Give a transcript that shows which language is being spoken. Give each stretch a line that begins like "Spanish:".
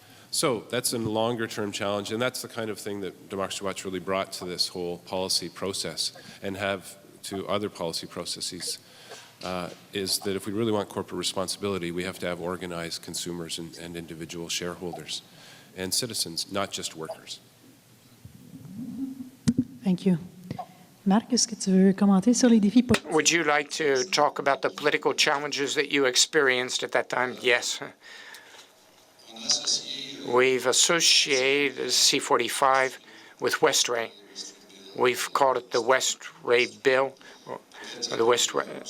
English: So that's a longer-term challenge, and that's the kind of thing that Democracy Watch really brought to this whole policy process and have to other policy processes, is that if we really want corporate responsibility, we have to have organized consumers and individual shareholders and citizens, not just workers. Thank you.
French: Marc, est-ce que tu veux commenter sur les défis politiques?
English: Would you like to talk about the political challenges that you experienced at that time? Yes. We've associated C-45 with Westray. We've called it the Westray Bill, or the Westray.